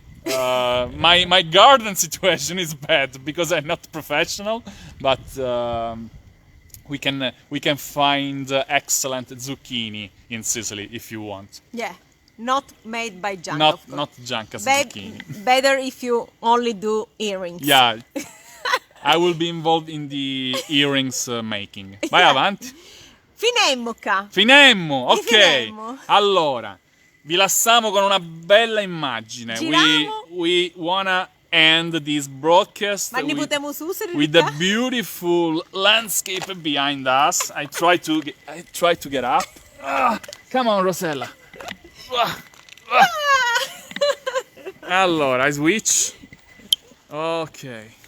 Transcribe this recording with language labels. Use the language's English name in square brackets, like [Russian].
[English] My garden situation is bad because I'm not professional, but we can find excellent zucchini in Sicily if you want. Yeah, not made by Gianca. Not Gianca's zucchini. Better if you only do earrings. Yeah. I will be involved in the earrings making. [Italian] Vai avanti. Finemmo qua. Finemmo, ok. Finemmo. Allora, vi lasciamo con una bella immagine. Giriamo. [English] We wanna end this broadcast [Italian] Ma ne potremo su, [English] with the beautiful landscape behind us. I try to get up. Come on, Rosella. Allora, I switch. Ok.